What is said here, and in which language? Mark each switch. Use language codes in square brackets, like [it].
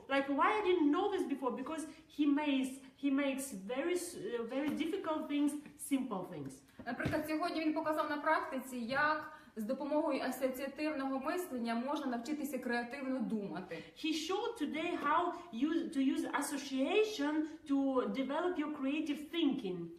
[en] Like, why I didn't know this before? Because he makes very difficult things simple things. [uk] Наприклад, сьогодні він показав на практиці, як з допомогою асоціативного мислення можна навчитися креативно думати. [en] He showed today how to use association to develop your creative thinking.